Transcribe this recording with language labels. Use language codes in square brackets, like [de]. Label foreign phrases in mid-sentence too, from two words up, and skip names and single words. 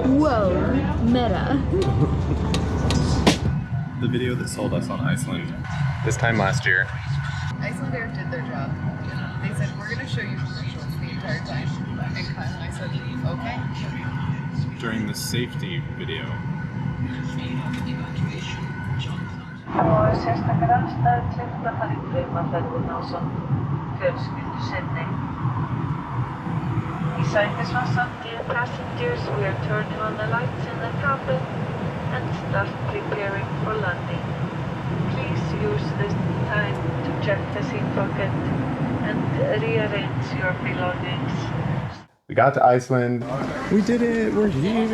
[en] Whoa, meta. The video that sold us on Iceland this time last year. Icelander did their job. They said, we're going to show you commercials the entire time. And Kyle and I said, okay. During the safety video. [is] Og sérstakar aðstæður kleift að fara í draumaferðina ásamt fjölskyldu sinni. Í sætisvasan, [en] dear passengers, we are turning on the lights in the cabin and start preparing for landing. Please use this time to check the seat pocket and rearrange your belongings. We got to Iceland. We did it. We're here.